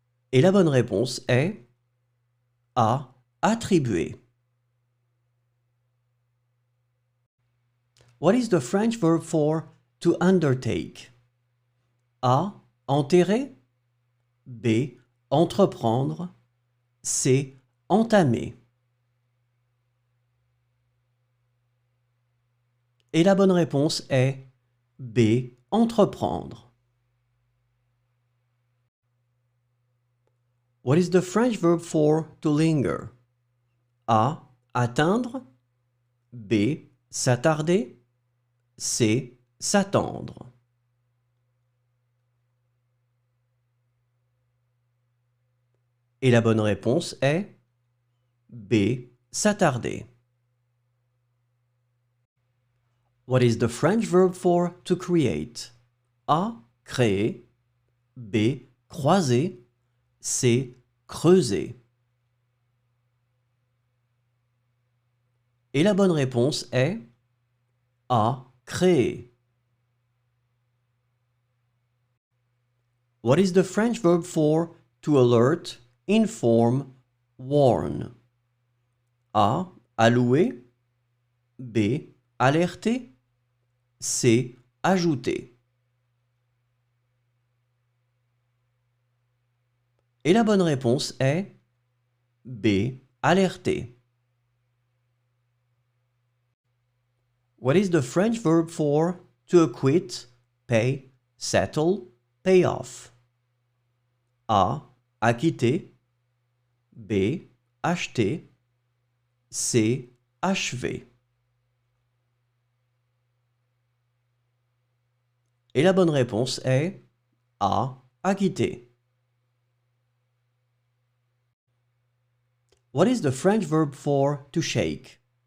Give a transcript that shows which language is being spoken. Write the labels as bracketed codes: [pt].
[fr] Et la bonne réponse est A. Attribuer. [en] What is the French verb for to undertake? [fr] A. Enterrer. B. Entreprendre. C. Entamer. Et la bonne réponse est B. Entreprendre. [en] What is the French verb for to linger? [fr] A. Atteindre. B. S'attarder. C. S'attendre. Et la bonne réponse est B. S'attarder. [en] What is the French verb for to create? [fr] A. Créer. B. Croiser. C. Creuser. Et la bonne réponse est A. Créer. [en] What is the French verb for to alert, inform, warn? [fr] A. Allouer. B. Alerter. C. Ajouter. Et la bonne réponse est B. Alerter. [en] What is the French verb for to acquit, pay, settle, pay off? [fr] A. Acquitter. B. Acheter. C. Achever. Et la bonne réponse est A. Acquitter. [en] What is the French verb for to shake?